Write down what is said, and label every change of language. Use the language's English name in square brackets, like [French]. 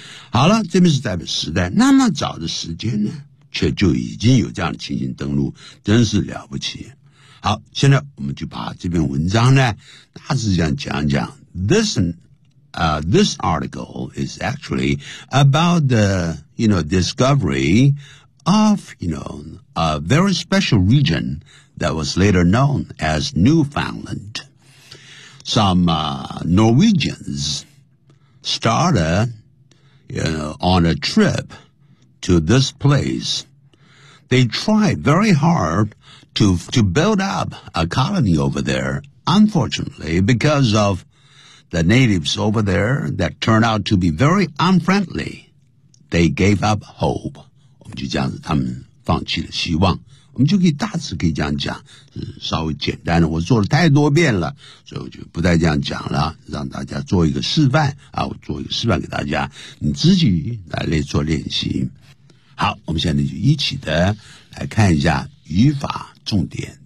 [Chinese] 好了，这边是代表时代，那么早的时间呢，却就已经有这样的情形登陆，真是了不起。好，现在我们就把这篇文章呢，大致这样讲一讲。 [English] This article is actually about the, you know, discovery of, you know, a very special region,that was later known as Newfoundland. Some Norwegians started, you know, on a trip to this place. They tried very hard to build up a colony over there. Unfortunately, because of the natives over there that turned out to be very unfriendly, they gave up hope. [Chinese] 我们就这样子，他们放弃了希望。我们就可以大致可以这样讲，稍微简单的，我做了太多遍了，所以我就不再这样讲了，让大家做一个示范啊，我做一个示范给大家，你自己来做练习。好，我们现在就一起的来看一下语法重点。